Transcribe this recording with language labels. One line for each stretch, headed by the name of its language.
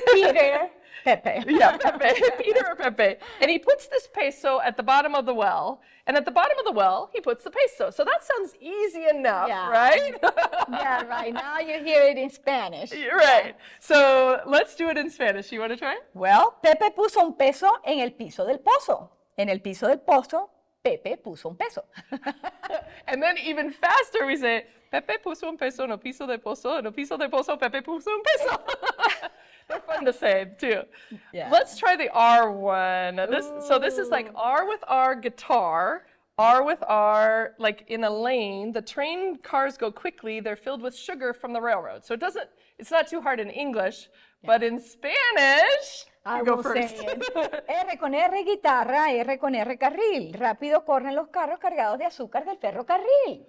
English: Peter. Pepe. Yeah, Pepe. Peter or Pepe. And he puts this peso at the bottom of the well. And at the bottom of the well, he puts the peso. So that sounds easy enough, right? Yeah, right. Now you hear it in Spanish. Right. So let's do it in Spanish. You want to try?
Spanish: Well, Pepe puso un peso en el piso del pozo. En el piso del pozo, Pepe puso un peso.
English: And then even faster we say,
Spanish: Pepe puso un peso en el piso del pozo. En el piso del pozo, Pepe puso un peso.
English: They're fun to say, too. Yeah. Let's try the R one. So this is like R with R guitar, R with R, like in a lane. The train cars go quickly. They're filled with sugar from the railroad. So it's not too hard in English, but in Spanish, you go first.
Spanish: R con R guitarra, R con R carril. Rápido corren los carros cargados de azúcar del ferrocarril.